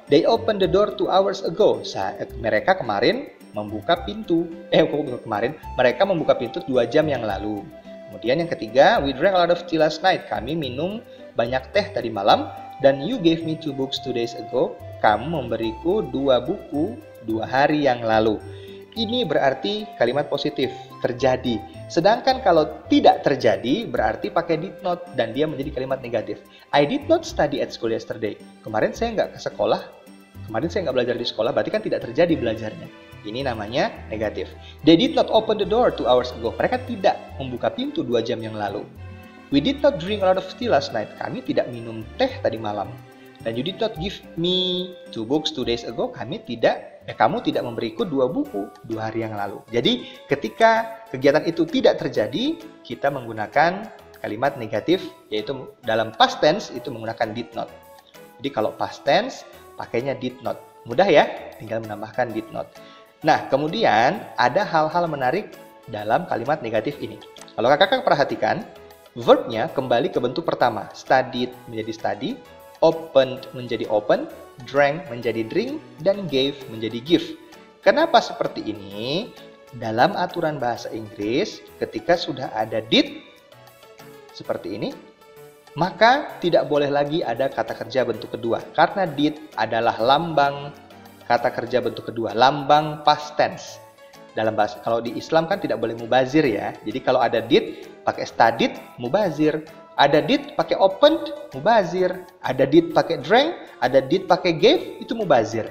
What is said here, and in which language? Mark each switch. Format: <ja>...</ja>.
<en>They opened the door 2 hours ago.</en> <id>Mereka kemarin membuka pintu. Mereka membuka pintu 2 jam yang lalu. Kemudian yang ketiga,</id> <en>we drank a lot of tea last night.</en> <id>Kami minum banyak teh tadi malam. Dan</id> <en>you gave me 2 books 2 days ago.</en> <id>Kamu memberiku 2 buku 2 hari yang lalu. Ini berarti kalimat positif, terjadi. Sedangkan kalau tidak terjadi, berarti pakai</id> <en>did not</en> <id>dan dia menjadi kalimat negatif.</id> <en>I did not study at school yesterday.</en> <id>Kemarin saya nggak ke sekolah. Kemarin saya nggak belajar di sekolah, berarti kan tidak terjadi belajarnya. Ini namanya negatif.</id> <en>They did not open the door 2 hours ago.</en> <id>Mereka tidak membuka pintu 2 jam yang lalu.</id> <en>We did not drink a lot of tea last night.</en> <id>Kami tidak minum teh tadi malam. Dan</id> <en>you did not give me 2 books 2 days ago.</en> <id>Kamu tidak memberiku 2 buku 2 hari yang lalu. Jadi ketika kegiatan itu tidak terjadi, kita menggunakan kalimat negatif, yaitu dalam past tense itu menggunakan</id> <en>did not.</en> <id>Jadi kalau past tense pakainya</id> <en>did not.</en> <id>Mudah ya, tinggal menambahkan</id> <en>did not.</en> <id>Nah, kemudian ada hal-hal menarik dalam kalimat negatif ini. Kalau kakak perhatikan, verbnya kembali ke bentuk pertama. Studied menjadi study, opened menjadi open, drank menjadi drink, dan gave menjadi give. Kenapa seperti ini? Dalam aturan bahasa Inggris, ketika sudah ada did seperti ini, maka tidak boleh lagi ada kata kerja bentuk kedua. Karena did adalah lambang kata kerja bentuk kedua, lambang past tense. Dalam bahasa, kalau di Islam kan tidak boleh mubazir ya. Jadi kalau ada did pakai studied, mubazir. Ada did pakai opened, mubazir. Ada did pakai drank, ada did pakai gave, itu mubazir.</id>